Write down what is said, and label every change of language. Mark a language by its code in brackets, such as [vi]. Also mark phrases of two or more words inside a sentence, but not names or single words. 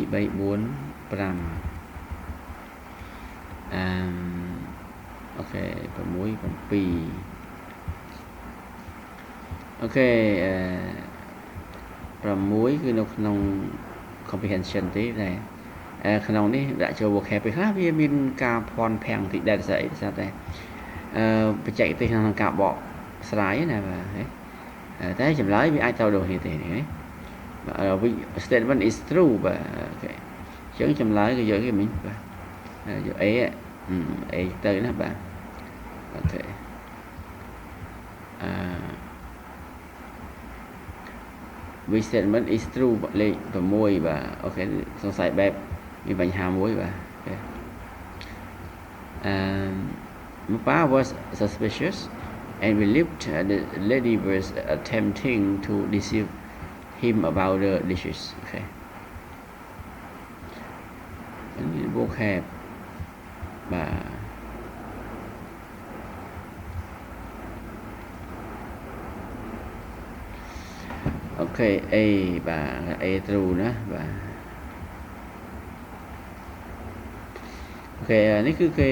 [km] អូខេ6 7អូខេ6គឺនៅក្នុង comprehension ទេតែក្នុងនេះដាក់ ចូល vocab ពេលខ្លះវាមានការភ័ន្តភាំងតិចដែរស្អីស្រាប់តែបច្ចេកទេសក្នុងការបកស្រាយណាបាទតែចម្លើយវាអាចទៅដូចនេះទេណាបាទ [en] statement is true [km] បាទអូខេអញ្ចឹងចម្លើយគឺយកគេមិញបាទយក A ទៅណាបាទអូខេ [en] which statement is true [km] លេខ6បាទអូខេសង្ស័យបែបមានបញ្ហាមួយបាទ [en] Mapa was suspicious and believed the lady was attempting to deceive him about the dishes. Okay. And vocab [km] បាទ អូខេ A បាទ A true ណាបាទអូខេនេះគឺគេ